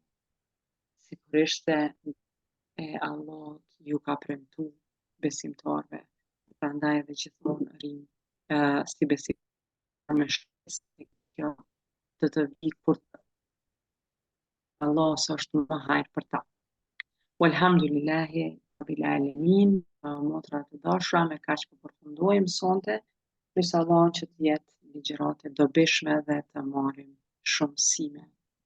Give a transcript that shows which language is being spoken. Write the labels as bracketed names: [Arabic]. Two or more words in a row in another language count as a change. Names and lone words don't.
[Albanian] Sigurisht e Allahut ju ka premtuar besimtarëve, prandaj edhe gjithmonë rrim si besimtar me shpresë kjo do të vi kur Allah është më hajër për ta. [Arabic] والحمد لله رب العالمين, [Albanian] motra të dashura, me kaq po përfundojmë sonte, lutem Allahun që të jetë ligjërate dobishme dhe të marrim shumë mësime